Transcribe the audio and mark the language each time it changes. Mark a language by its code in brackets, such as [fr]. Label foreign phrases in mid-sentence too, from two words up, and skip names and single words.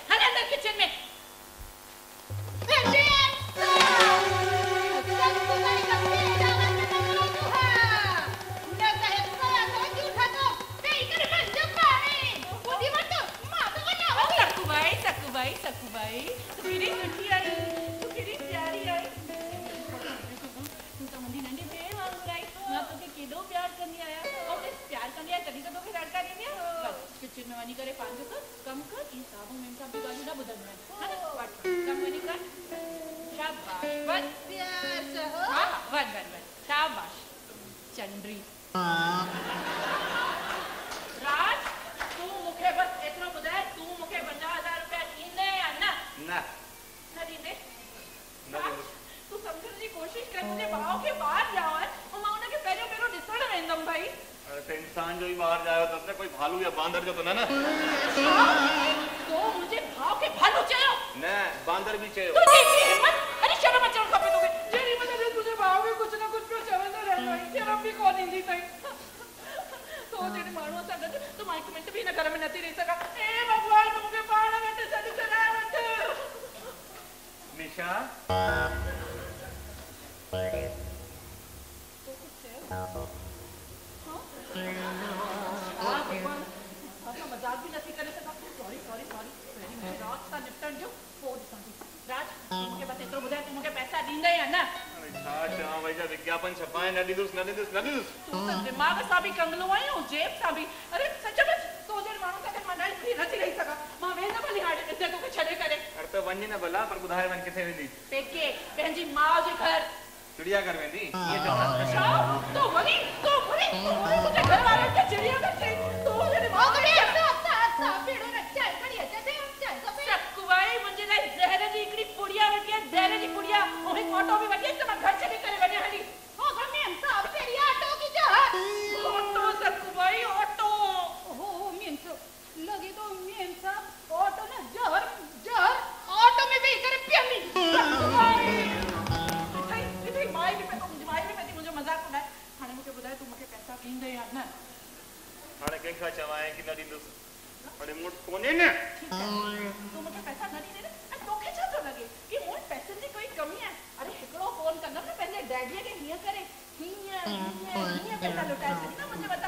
[sd] हल अंदर किचन में। सखूबाई केड़ी सुठी आई तू केड़ी प्यारी आई। तू तो मुंहिंजी नंढी भेण वांगुरु आई। मां तोखे केॾो प्यार कंदी आहियां। और प्यार कंदी आहियां तॾहिं त तोखे रड़का ॾींदी आहियां। बस किचन में वञी करे पंहिंजो कमु कर। ई साबु में सभु ॻाल्हियूं न ॿुधंदियूं आहिनि। हा न वठ कमु वञी कर। शाबाश वञ प्यार सहो। हा वञ वञ वञ शाबाश चंड्री। राज तू मूंखे बस एतिरो ॿुधाए तू मूंखे 50,000 रुपया ॾींदे या न? न ॾींदे। तू सम्झण जी कोशिश कर। मुंहिंजे भाउ खे ॿाहिरि जाओ आहे ऐं मां हुनखे पहिरियों ॾिसणु वेंदमि भाई। अरे इंसान जो ही ॿाहिरि जायो त न कोई भालू या बांदर जो तो न तो मुंहिंजे भाउ खे भालू चयो? न बांदर भी चयो। तुंहिंजी हिम्मत। अरे शर्म अचणु खपे तोखे। जेॾी महिल तुंहिंजे भाउ खे कुझु न कुझु पियो चवंदो रहंदो आहे। शर्म बि कोन ईंदी अथई। तो जहिड़े माण्हूअ सां गॾु तूं मां हिकु मिंट बि हिन घर में नथी रही सघां। हे भॻवान मूंखे पाण वटि सॾु कराए वठ। निशा मजाक भी नथी करे सघां। [en] sorry sorry sorry [sd] मुंहिंजी रात सां निपटण जो पोइ ॾिसां थी। राज मूंखे बसि एतिरो ॿुधाए तूं मूंखे पैसा ॾींदे या न? छा चवां भई विज्ञापन छपाए न ॾींदुसि न ॾींदुसि न ॾींदुसि। तूं त दिमाग़ सां बि कंगलो आहीं ऐं जेब सां बि। अरे सचमुच तो जहिड़े माण्हू सां गॾु मां नथी रही सघां। मां वेंदमि हली हाणे हिते तोखे छॾे करे। अरे त वञी न भला पर ॿुधाए वञ किथे वेंदी? पेके पंहिंजी माउ जे घर। चिड़ियाघर वेंदी? छा तो वरी मुंहिंजे घर वारनि खे चिड़ियाघर चई? तो जहिड़े माउ खे भेड़ो रखिया आहे खड़ी अचे ते सखूबाई मुंहिंजे लाइ ज़हर जी हिकिड़ी पुड़िया वठी आहे। ज़हर जी पुड़िया ऐं हिकु ऑटो बि वठी त मां घर छॾे करे वञा हली। [hi] हो मेम साहब तेरी ऑटो की जा ऑटो सखूबाई ऑटो। हो मेम साहब लगे तो मेम साहब ऑटो न जहर जहर ऑटो में भी करे पियली। सखूबाई इतनी माई भी पे मुझे मजाक उड़ाए। [sd] हाणे मूंखे ॿुधाए तूं मूंखे पैसा ॾींदे या न? हाणे कंहिंखां चवां कि न ॾींदुसि? हाणे मूं वटि कोन्हे न। तूं मूंखे पैसा न ॾींदे न। ऐं तोखे छा थो लॻे कि मूं वटि पैसनि जी कोई कमी आहे? अरे हिकिड़ो फोन कंदमि न पंहिंजे डैडीअ खे हीअं करे हीअं पैसा लुटाए छॾींदा मुंहिंजे मथां।